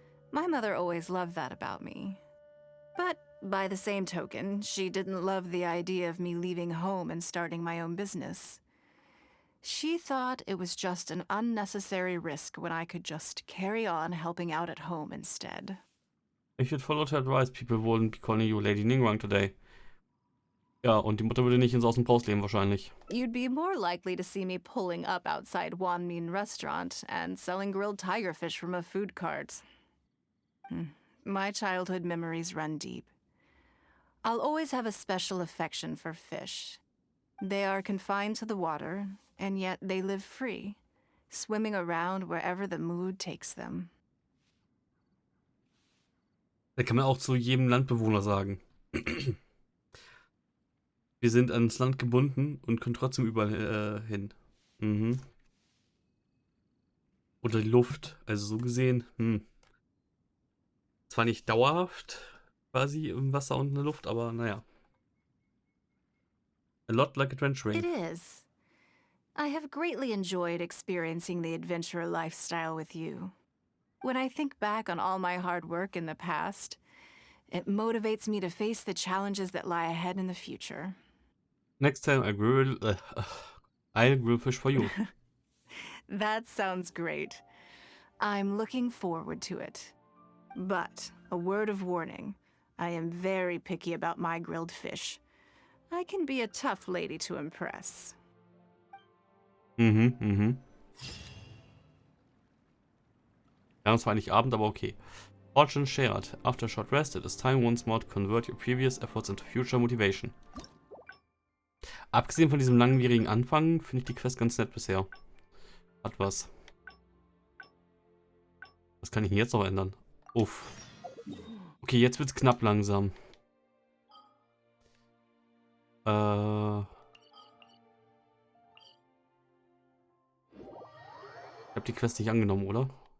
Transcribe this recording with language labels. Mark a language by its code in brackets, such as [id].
[en] My mother always loved that about me. But by the same token, she didn't love the idea of me leaving home and starting my own business. She thought it was just an unnecessary risk when I could just carry on helping out at home instead. If you'd followed her advice, people wouldn't be calling you Lady Ningguang today. [de] Ja, und die Mutter würde nicht ins Aus- und Braus leben wahrscheinlich. [en] You'd be more likely to see me pulling up outside Wanmin restaurant and selling grilled tigerfish from a food cart. My childhood memories run deep. I'll always have a special affection for fish. They are confined to the water, and yet they live free, swimming around wherever the mood takes them. [de] Da kann man auch zu jedem Landbewohner sagen. Wir sind ans Land gebunden und können trotzdem überall hin. Oder die Luft. Also so gesehen. Zwar nicht dauerhaft quasi im Wasser und in der Luft, aber naja. [en] A lot like adventuring. It is. I have greatly enjoyed experiencing the adventurer lifestyle with you. When I think back on all my hard work in the past, It motivates me to face the challenges that lie ahead in the future. Next time I'll grill fish for you. That sounds great. I'm looking forward to it. But, a word of warning, I am very picky about my grilled fish. I can be a tough lady to impress. [de] Wir haben zwar nicht Abend, aber okay. [en] Fortune shared. After a short rest, it is time once more to convert your previous efforts into future motivation. [de] Abgesehen von diesem langwierigen Anfang, finde ich die Quest ganz nett bisher. Hat was. Was kann ich denn jetzt noch ändern? Uff. Okay, jetzt wird's knapp langsam. Ich habe die Quest nicht angenommen, oder?